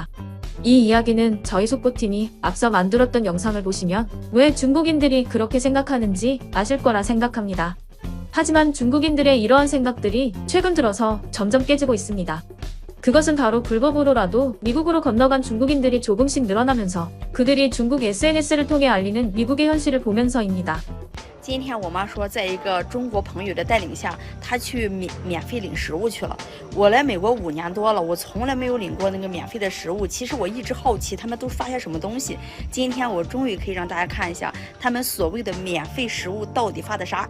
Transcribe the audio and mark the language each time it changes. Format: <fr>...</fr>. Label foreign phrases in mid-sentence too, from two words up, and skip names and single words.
<ko>이 이야기는 저희 속보팀이 앞서 만들었던 영상을 보시면 왜 중국인들이 그렇게 생각하는지 아실 거라 생각합니다. 하지만 중국인들의 이러한 생각들이 최근 들어서 점점 깨지고 있습니다. 그것은 바로 불법으로라도 미국으로 건너간 중국인들이 조금씩 늘어나면서 그들이 중국 SNS를 통해 알리는 미국의 현실을 보면서입니다.</ko> <zh>今天我妈说，在一个中国朋友的带领下，她去免费领食物去了。我来美国5年多了，我从来没有领过那个免费的食物。其实我一直好奇他们都发些什么东西。今天我终于可以让大家看一下他们所谓的免费食物到底发的啥。</zh>